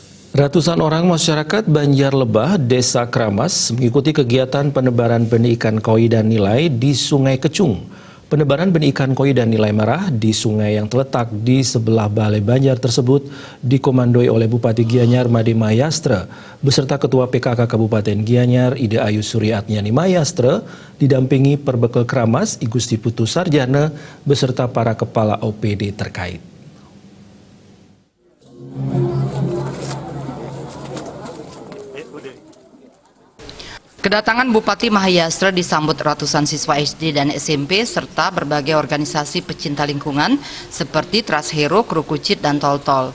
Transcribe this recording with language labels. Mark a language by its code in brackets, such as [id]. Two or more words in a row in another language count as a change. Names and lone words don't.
[id] Ratusan orang masyarakat Banjar Lebah, Desa Kramas mengikuti kegiatan penebaran benih ikan koi dan nilai di Sungai Kecung. Penebaran benih ikan koi dan nilai merah di sungai yang terletak di sebelah Balai Banjar tersebut dikomandoi oleh Bupati Gianyar Made Mayastre beserta Ketua PKK Kabupaten Gianyar Ide Ayu Suryatnyani Mayastre didampingi Perbekel Kramas I Gusti Putu Sarjana beserta para kepala OPD terkait. Kedatangan Bupati Mayastre disambut ratusan siswa SD dan SMP serta berbagai organisasi pecinta lingkungan seperti Trust Hero, Krukucit, dan Tol-Tol.